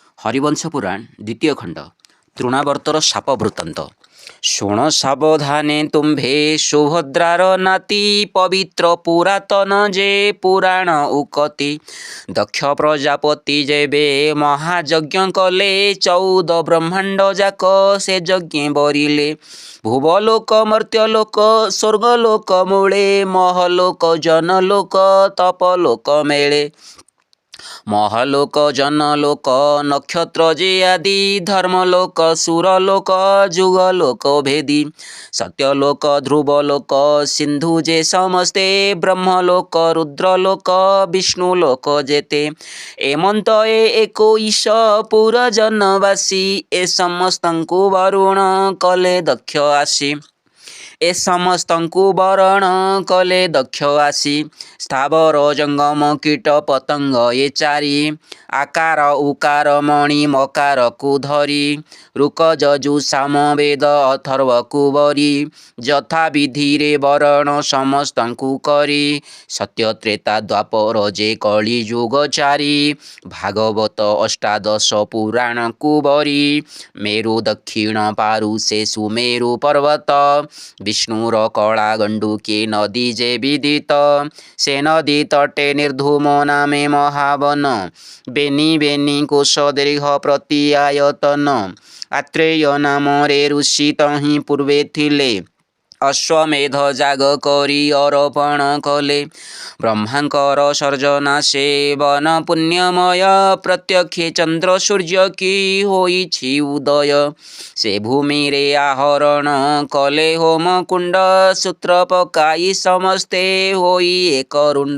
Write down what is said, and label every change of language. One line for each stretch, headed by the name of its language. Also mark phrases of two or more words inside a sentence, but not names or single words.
Odia: ହରିବଂଶ ପୁରାଣ ଦ୍ୱିତୀୟ ଖଣ୍ଡ ତୃଣାବର୍ତ୍ତର ଶାପ ବୃତ୍ତାନ୍ତ। ଶୁଣ ସାବଧାନେ ତୁମ୍ଭେ ସୁଭଦ୍ରାର ନାତି ପବିତ୍ର ପୁରାତନ ଯେ ପୁରାଣ ଉକତି। ଦକ୍ଷ ପ୍ରଜାପତି ଯେବେ ମହାଯଜ୍ଞ କଲେ 14 ବ୍ରହ୍ମାଣ୍ଡ ଯାକ ସେ ଯଜ୍ଞ ବରିଲେ। ଭୁବଲୋକ ମର୍ତ୍ତ୍ୟଲୋକ ସ୍ୱର୍ଗଲୋକ ମୂଳେ ମହଲୋକ ଜନଲୋକ ତପଲୋକ ମେଳେ। ମହଲୋକ ଜନଲୋକ ନକ୍ଷତ୍ର ଯେ ଆଦି ଧର୍ମଲୋକ ସୁରଲୋକ ଯୁଗଲୋକ ଭେଦି। ସତ୍ୟଲୋକ ଧ୍ରୁବଲୋକ ସିନ୍ଧୁ ଯେ ସମସ୍ତେ ବ୍ରହ୍ମଲୋକ ରୁଦ୍ରଲୋକ ବିଷ୍ଣୁଲୋକ ଯେତେ। ଏମନ୍ତ ଏ 21 ପୁରଜନବାସୀ ଏ ସମସ୍ତଙ୍କୁ ବରୁଣ କଲେ ଦକ୍ଷ ଆସି। ଏ ସମସ୍ତଙ୍କୁ ବରଣ କଲେ ଦକ୍ଷ ଆସି। ସ୍ଥାବର ଜଙ୍ଗମ କୀଟ ପତଙ୍ଗ ଏ ଚାରି ଆକାର ଉକାର ମଣି ମକାର କୁ ଧରି। ଋକ ଯଜୁ ସାମ ବେଦ ଅଥର୍ବ କୁବରି ଯଥା ବିଧି ରେ ବରଣ ସମସ୍ତଙ୍କୁ କରି। ସତ୍ୟ ତ୍ରେତା ଦ୍ୱାପର ଯେ କଳି ଯୁଗ ଚାରି ଭାଗବତ ଅଷ୍ଟାଦଶ ପୁରାଣ କୁବରି। ମେରୁ ଦକ୍ଷିଣ ପାରୁ ସେ ସୁମେରୁ ପର୍ବତ ବିଷ୍ଣୁର କଳା ଗଣ୍ଡୁକେ ନଦୀ ଯେ ବିଦିତ। ସେ ନଦୀ ତଟେ ନିର୍ଧୂମ ନାମେ ମହାବନ ବେନି ବେନି କୋଶ ଦୀର୍ଘ ପ୍ରତି ଆୟତନ। ଆତ୍ରେୟ ନାମ ରେ ଋଷି ତହିଁ ପୂର୍ବେ ଥିଲେ। ଅଶ୍ୱମେଧ ଯାଗ କରି ଅର୍ପଣ କଲେ। ବ୍ରହ୍ମାଙ୍କର ସର୍ଜନା ସେ ବନ ପୁଣ୍ୟମୟ ପ୍ରତ୍ୟକ୍ଷେ ଚନ୍ଦ୍ର ସୂର୍ଯ୍ୟ କି ହୋଇଛି ଉଦୟ। ସେ ଭୂମି ରେ ଆହରଣ କଲେ ହୋମ କୁଣ୍ଡ ସୂତ୍ର ପକାଇ ସମସ୍ତେ ହୋଇ ଏକ ରୁଣ୍ଡ।